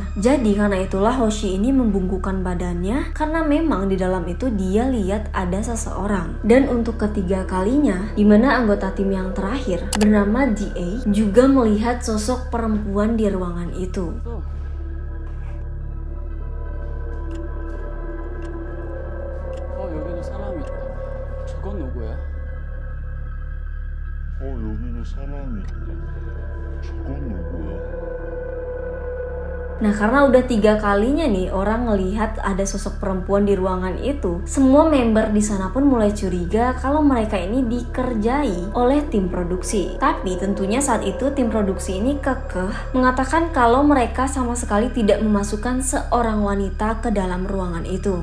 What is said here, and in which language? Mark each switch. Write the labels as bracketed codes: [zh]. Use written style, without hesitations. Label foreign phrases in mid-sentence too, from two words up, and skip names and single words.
[id] Jadi karena itulah Hoshi ini membungkukkan badannya karena memang di dalam itu dia lihat ada seseorang. Dan untuk ketiga kalinya, di mana anggota tim yang terakhir bernama DA juga melihat sosok perempuan di ruangan itu. [ko] 여기는 사람이 있다. 저건 누구야? 여기도 사람이 있다. 저건 누구야? [id] Nah, karena udah 3 kalinya nih orang ngelihat ada sosok perempuan di ruangan itu, semua member di sana pun mulai curiga kalau mereka ini dikerjai oleh tim produksi. Tapi tentunya saat itu tim produksi ini kekeh mengatakan kalau mereka sama sekali tidak memasukkan seorang wanita ke dalam ruangan itu.